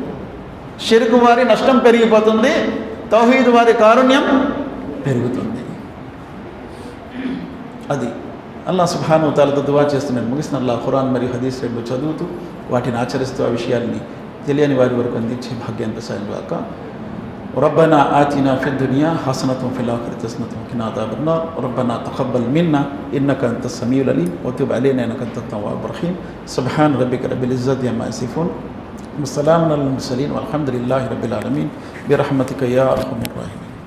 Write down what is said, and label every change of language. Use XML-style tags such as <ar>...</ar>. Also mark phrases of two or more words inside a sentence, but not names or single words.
<te>షిర్క్ వారి నష్టం పెరిగిపోతుంది, తౌహీద్ వారి కారుణ్యం పెరుగుతుంది. అది అల్లాహ్</te> <ar>سبحانه وتعالى</ar> <te>దువా చేస్తున్నాను. ముగిసిన అల్లాహ్ ఖురాన్ మరియు హదీస్ రెండు చదువుతూ వాటిని ఆచరిస్తూ ఆ విషయాన్ని తెలియని వారి వరకు అందించే భాగ్యాన్ని ప్రసాదం గాక.</te> <ar>ربنا آتنا في الدنيا حسنة وفي الآخرة حسنة وقنا عذاب النار. ربنا تقبل منا إنك أنت السميع العليم وتب علينا إنك أنت التواب الرحيم. سبحان ربك رب العزة عما يصفون وسلام على المرسلين والحمد لله رب العالمين برحمتك يا أرحم الراحمين.</ar>